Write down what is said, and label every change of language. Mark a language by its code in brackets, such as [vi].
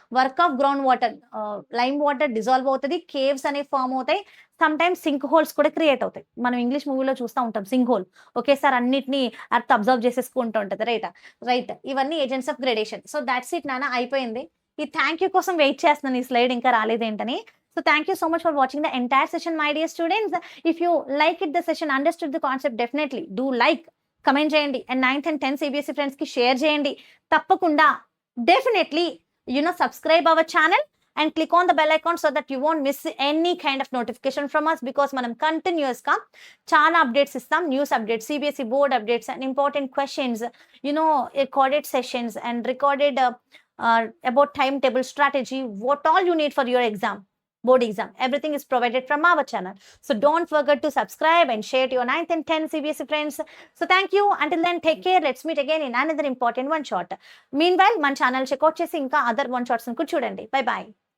[te] Work of ground water, lime water dissolve అవుతుంది, caves అనేవి form అవుతాయి, సమ్ టైమ్స్ సింక్ హోల్స్ కూడా create అవుతాయి. మనం ఇంగ్లీష్ మూవీలో చూస్తూ ఉంటాం సింక్ హోల్, ఒకేసారి అన్నిటిని అర్త్ అబ్జర్వ్ చేసేసుకుంటూ ఉంటుంది. రైట్, ఇవన్నీ agents of gradation. So that's it నాన్న, అయిపోయింది. ఈ థ్యాంక్ యూ కోసం వెయిట్ చేస్తున్నాను, ఈ స్లైడ్ ఇంకా రాలేదేంటని. [en] So thank you so much for watching the entire session, my dear students. If you like it, the session, understood the concept, definitely do like, comment చేయండి, and 9th and 10th CBSE friends కి share చేయండి. తప్పకుండా definitely subscribe our channel and click on the bell icon so that you won't miss any kind of notification from us, because [te] మనం continuous గా చాలా updates ఇస్తాం. [en] News updates, CBSE board updates, and important questions, recorded sessions and recorded about timetable strategy, what all you need for your exam, board exam, everything is provided from our channel. So don't forget to subscribe and share to your 9th and 10th CBSE friends. So thank you. Until then, take care. Let's meet again in another important one shot. [te] Meanwhile, మన channel checkout చేసి ఇంకా other one shots కూడా చూడండి. Bye bye.